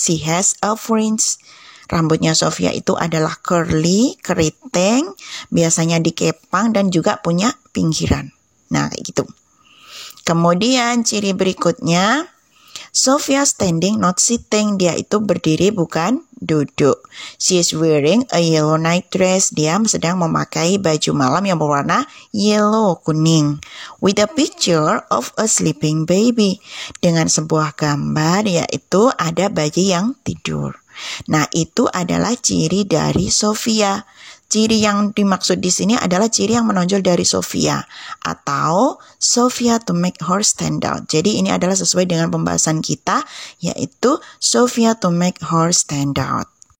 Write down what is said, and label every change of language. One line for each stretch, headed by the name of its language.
English: She has a fringe.
Indonesian: Rambutnya Sofia itu adalah curly, keriting, biasanya dikepang dan juga punya pinggiran. Nah, kayak gitu. Kemudian ciri berikutnya, Sofia
English: standing not sitting.
Indonesian: Dia itu berdiri bukan duduk.
English: She is wearing a yellow night dress.
Indonesian: Dia sedang memakai baju malam yang berwarna yellow, kuning.
English: With a picture of a sleeping baby.
Indonesian: Dengan sebuah gambar yaitu ada bayi yang tidur. Nah, itu adalah ciri dari Sofia. Ciri yang dimaksud di sini adalah ciri yang menonjol dari Sofia atau Sofia
English: to make her stand out.
Indonesian: Jadi ini adalah sesuai dengan pembahasan kita, yaitu Sofia
English: to make her stand out.